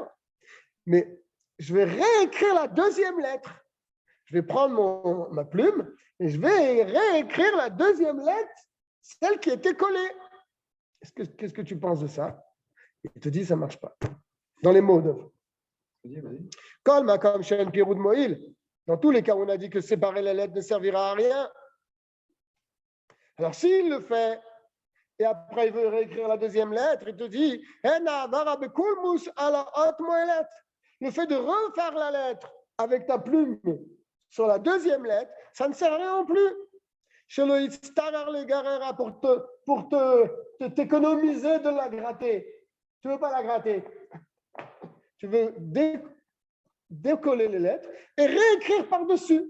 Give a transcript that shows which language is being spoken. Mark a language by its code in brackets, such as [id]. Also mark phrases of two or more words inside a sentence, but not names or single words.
[fr] Mais je vais réécrire la deuxième lettre. Je vais prendre ma plume et je vais réécrire la deuxième lettre, celle qui était collée. Qu'est-ce que tu penses de ça? Il te dit, ça ne marche pas. Dans les mots d'œuvre. [he] כל מקום שאין פירוד מועיל. [fr] Dans tous les cas où on a dit que séparer la lettre ne servira à rien. Alors s'il le fait, et après il veut réécrire la deuxième lettre, il te dit, [he] אין העברה בקולמוס על האות מועלת. [fr] Le fait de refaire la lettre avec ta plume sur la deuxième lettre, ça ne sert à rien non plus. Pour t'économiser de la gratter. Tu ne veux pas la gratter. Tu veux décoller les lettres et réécrire par-dessus.